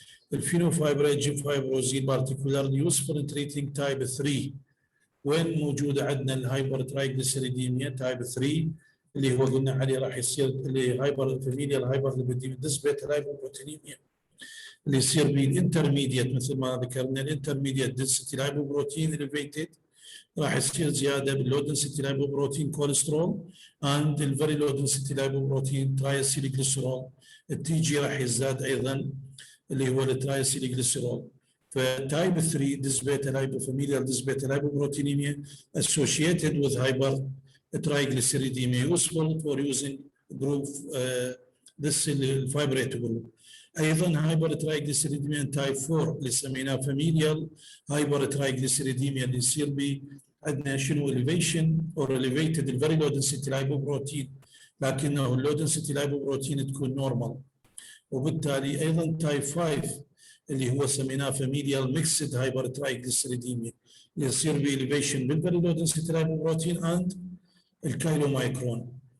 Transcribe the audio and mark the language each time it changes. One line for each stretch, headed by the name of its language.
English: The phenofibrate gene fibrosine particularly useful in treating type 3
Arabic: وين موجودة عندنا الهايبر ترايجليسيريديميا تايب 3 اللي هو قلنا عليه راح يصير اللي هايبر فاميليال هايبر ليبيديميا نسبة الهايبوبروتينيميا اللي يصير به الانترميديت مثل ما ذكرنا الانترميديت دنسيتي لايبوبروتين اليفيتد راح يصير زيادة باللو دنسيتي لايبوبروتين كوليسترول اند الفيري لو دنسيتي لايبوبروتين ترايسيلجليسرول. التي جي راح يزداد ايضا اللي هو الترايسيلجليسرول. فتايب 3 ديسبيتا لايبوفاميليال ديسبيتا لايبوبروتينيميا
English: associated with hypertriglyceridemia useful for using group this الفايبريت group.
Arabic: ايضا hypertriglyceridemia تايب 4 اللي سميناه فاميليال hypertriglyceridemia اللي يصير به عندنا شنو
English: elevation or elevated
Arabic: الفيري لو دنسيتي لايبوبروتين لكنه اللو دنسيتي لايبوبروتين تكون نورمال. وبالتالي ايضا تايب 5 اللي هو سميناه فاميليال ميكسد هايبرترايجليسيريديميا اللي يصير باليفيشن بالفيري لو دنسيتي لايبوبروتين اند الكايلومايكرون.